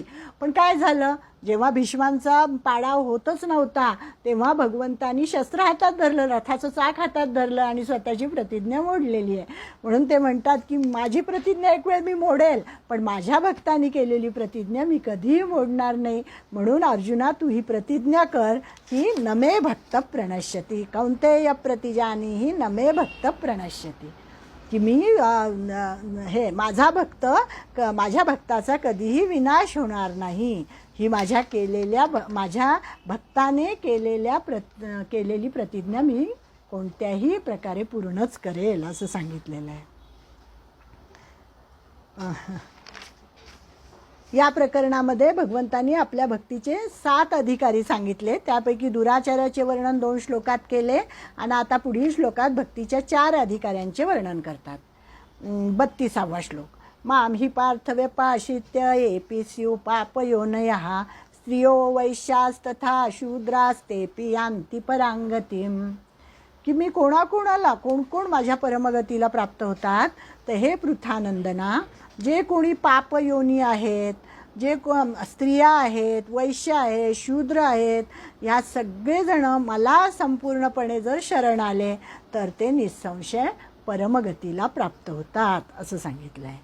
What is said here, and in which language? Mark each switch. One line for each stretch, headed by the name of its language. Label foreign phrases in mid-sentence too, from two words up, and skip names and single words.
Marathi: पण काय झालं, जेव्हा भीष्मांचा पाडाव होतच नव्हता तेव्हा भगवंतानी शस्त्र हातात धरलं, रथाचं चाक हातात धरलं आणि स्वतःची प्रतिज्ञा मोडलेली आहे. म्हणून ते म्हणतात की माझी प्रतिज्ञा एक वेळ मी मोडेल, पण माझ्या भक्तांनी केलेली प्रतिज्ञा मी कधीही मोडणार नाही. म्हणून अर्जुना तू ही प्रतिज्ञा कर की
Sanskrit: नमे भक्त प्रणश्यती कौंतेय प्रतिजानीहि नमे भक्त प्रणश्यती,
Marathi: की मी हे माझा भक्त माझ्या भक्ताचा कधीही विनाश होणार नाही. ही माझ्या भक्ताने केलेली प्रतिज्ञा मी कोणत्याही प्रकारे पूर्णच करेल असं सांगितलेलं आहे. या प्रकरणामध्ये भगवंतांनी आपल्या भक्तीचे 7 अधिकारी सांगितले. त्यापैकी दुराचार्याचे वर्णन 2 श्लोकात केले आणि आता पुढील श्लोकात भक्तीच्या 4 अधिकाऱ्यांचे वर्णन करतात. 32वा श्लोक.
Sanskrit: माम हि पार्थ व्यपाशित्य एपी स्यु पापयोनयः स्त्रियो वैश्यास्तथा शूद्रास्तेपि यान्ति परांगतिम,
Marathi: की मी कोणाकोणाला कोण माझ्या परमगतीला प्राप्त होतात. तर हे पृथानंदना, जे कोणी पापयोनी आहेत, जे स्त्रिया आहेत, वैश्य आहेत, शूद्र आहेत, ह्या सगळेजण मला संपूर्णपणे जर शरण आले तर ते निसंशय परमगतीला प्राप्त होतात असं सांगितलं आहे.